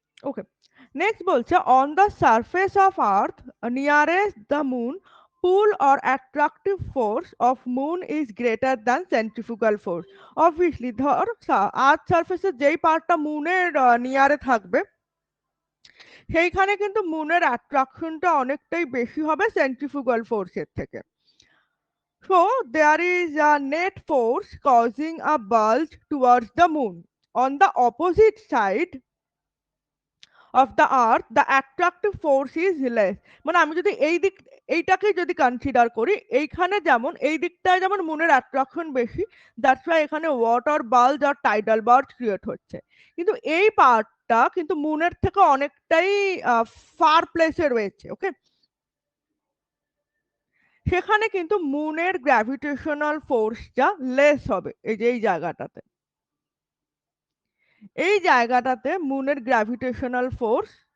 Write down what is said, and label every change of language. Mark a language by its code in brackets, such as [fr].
[bn] ওকে, next বলছে [en] On the surface of earth nearest the moon, pull or attractive force of moon is greater than centrifugal force. [bn] Obviously ধর আর্থ সারফেসের যেই পার্টটা মুনের নিয়ারে থাকবে, সেইখানে কিন্তু মুনের অ্যাট্রাকশনটা অনেকটাই বেশি হবে সেন্ট্রিফুগাল ফোর্সের থেকে। [en] So there is a net force causing a bulge towards the moon. On the opposite side of the earth, the attractive force is less. [bn] মানে আমি যদি এই দিক, এইটাকে যদি কনসিডার করি, এইখানে যেমন এই দিকটায় যেমন মুনের অ্যাট্রাকশন বেশি, দ্যাটস ওয়াই এখানে ওয়াটার বাল্জ আর টাইডাল বাল্জ ক্রিয়েট হচ্ছে। কিন্তু এই পার্টটা কিন্তু মুনের থেকে অনেকটাই ফার প্লেসে রয়েছে। ওকে, সেখানে কিন্তু মুনের গ্র্যাভিটেশনাল ফোর্সটা লেস হবে, এই যে এই জায়গাটাতে, এই জায়গাটাতে মুনের গ্র্যাভিটেশনাল ফোর্স